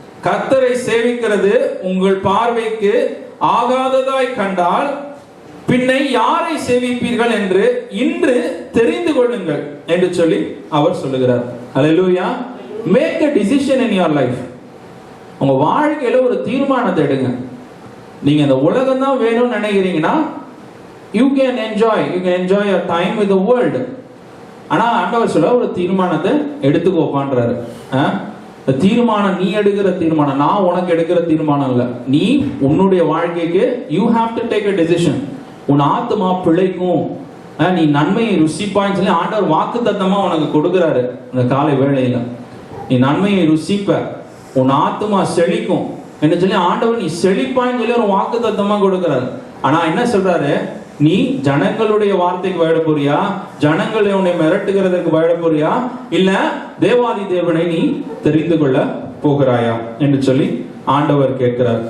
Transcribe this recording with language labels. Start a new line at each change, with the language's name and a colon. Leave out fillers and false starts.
Tamil: கர்த்தரை சேவிக்கிறது உங்கள் பார்வைக்கு ஆகாததாய் கண்டால் பின்னை யாரை சேவிப்பீர்கள் என்று இன்று தெரிந்து கொள்ளுங்கள் என்று சொல்லி அவர் சொல்லுகிறார். ஹல்லேலூயா.
English: Make a decision in your life.
Tamil: உங்க வாழ்க்கையில ஒரு தீர்மானத்தை எடுங்க. நீங்க இந்த உலகம் தான் வேணும்னு நினைக்கிறீங்கன்னா
English: you can enjoy your time with the world.
Tamil: ஆனா ஆண்டவர் சொல்ல ஒரு தீர்மானத்தை எடுத்துக்கோப்பான்றாரு. தீர்மானம் நீ எடுக்கிற தீர்மானம், நான் உனக்கு எடுக்கிற தீர்மானம் இல்ல. நீ உன்னுடைய வாழ்க்கைக்கு
English: you have to take a decision.
Tamil: உன் ஆத்துமா பிழைக்கும், நீ நன்மையை ருசிப்பான்னு சொல்லி ஆண்டவர் வாக்குத்தத்தமா உனக்கு கொடுக்கிறாரு. இந்த காலை வேளையில நீ நன்மையை ருசிப்ப, உன் ஆத்துமா செழிக்கும், என்று சொல்லி ஆண்டவர் நீ செழிப்பான்னு சொல்லி ஒரு வாக்குத்தத்தமா கொடுக்கிறார். ஆனா என்ன சொல்றாரு, நீ ஜனங்களுடைய வார்த்தைக்கு பயப்பட போறியா, ஜனங்களை உன்னை மிரட்டுகிறதற்கு பயப்பட போறியா, இல்ல தேவாதி தேவனை நீ தெரிந்து கொள்ள போகிறாயா என்று சொல்லி ஆண்டவர் கேட்கிறார்.